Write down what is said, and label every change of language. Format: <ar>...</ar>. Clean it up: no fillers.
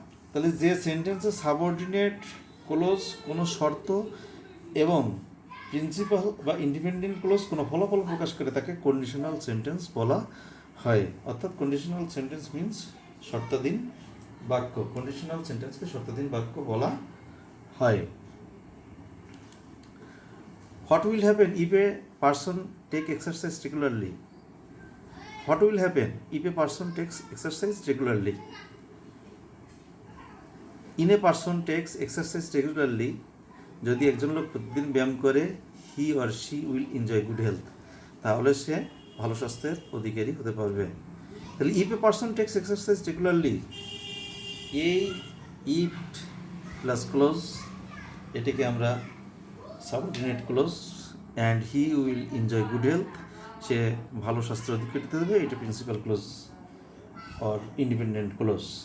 <bn>তাহলে যে সেন্টেন্সে সাবঅর্ডিনেট ক্লোজ কোনো শর্ত এবং প্রিন্সিপাল বা ইন্ডিপেন্ডেন্ট ক্লোজ কোনো ফলাফল প্রকাশ করে তাকে কন্ডিশনাল সেন্টেন্স বলা হয়। অর্থাৎ কন্ডিশনাল সেন্টেন্স মিন্স শর্তাধীন বাক্য। কন্ডিশনাল সেন্টেন্সকে শর্তাধীন বাক্য বলা হয়।</bn> <en>What will happen if a person take exercise regularly? What will happen if a person takes exercise regularly? In a person takes exercise regularly,</en> <bn>যদি একজন লোক প্রতিদিন ব্যায়াম করে,</bn> <en>he or she will enjoy good health,</en> <bn>তাহলে সে ভালো স্বাস্থ্যের অধিকারী হতে পারবে।</bn> <en>তাহলে if a person takes exercise regularly, এই if plus clause, এটাকে আমরা subordinate clause, and he will enjoy good health,</en> <bn>সে ভালো স্বাস্থ্যের অধিকারী হতে হবে,</bn> <en>এটা principal clause or independent clause.</en>